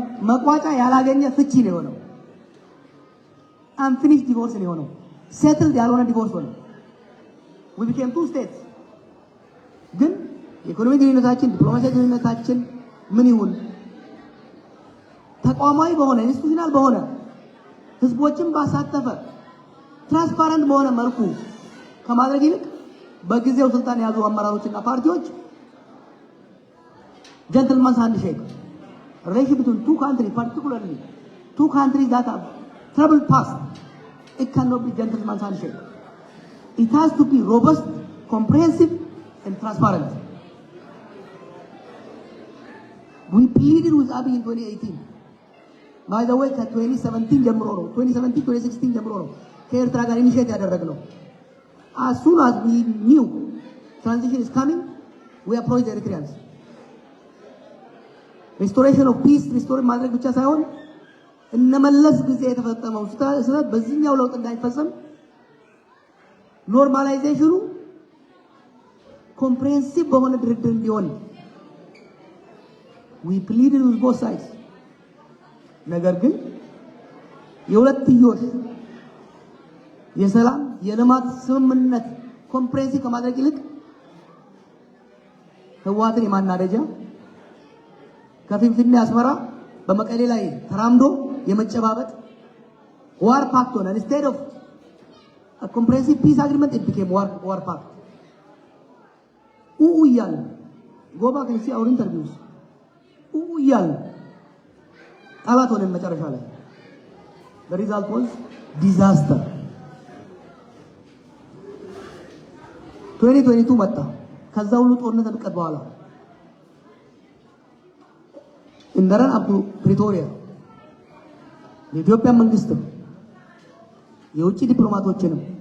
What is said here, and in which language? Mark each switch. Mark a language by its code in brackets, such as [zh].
[am] መቋጫ ያላገኘ ፍቺ ነው የሆነው። [en] unfinished divorce [am] ነው የሆነው። settled ያልሆነ ዲቮርስ ሆነ። [en] we became two states። [am] ግን የኢኮኖሚ ግንኙነታችን ዲፕሎማሲያዊ ግንኙነታችን ምን ይሁን ተቋማዊ በሆነ ኢንስቲትዩሽናል በሆነ ህዝቦችን ባሳተፈ ትራንስፓረንት በሆነ መልኩ ከማድረግ ይልቅ በጊዜው ስልጣን ያዙ አመራሮችና ፓርቲዎች [en] gentleman's handshake relationship between two countries, particularly two countries that have troubled past, it cannot be gentleman's handshake. It has to be robust, comprehensive and transparent. We pleaded with Abiy in 2018. By the way, [am] 2017 ጀምሮ ነው 2016 ጀምሮ ነው ከኤርትራ ጋር ኢኒሼት ያደረግነው። [en] As soon as we knew transition is coming, we approached the Eritreans. Restoration of peace, restore [am] ማድረግ ብቻ ሳይሆን እነመለስ ጊዜ የተፈጸመው ስህተት በዚህኛው ለውጥ እንዳይፈጸም ኖርማላይዜሽኑ ኮምፕሬሄንሲቭ በሆነ ድርድር እንዲሆን [en] we pleaded with both sides. [am] ነገር ግን የሁለትዮሽ የሰላም የልማት ስምምነት ኮምፕሬሄንሲቭ ከማድረግ ይልቅ ህወሓትን የማናደጃ ከፊንፊኔ አስመራ በመቀሌ ላይ ተራምዶ የመጨባበጥ ዋር ፓክት ሆነ። [en] instead of a comprehensive peace agreement it became war pact. [am] እያልን [en] go back and see our interviews እያልን [am] ጠላት ሆነን መጨረሻ ላይ [en] the result was disaster [am] 2022 መጣ ከዛ ሁሉ ጦርነት አብቀት በኋላ እንደረን አብዱ ፕሪቶሪያ የኢትዮጵያ መንግስትም የውጭ ዲፕሎማቶችንም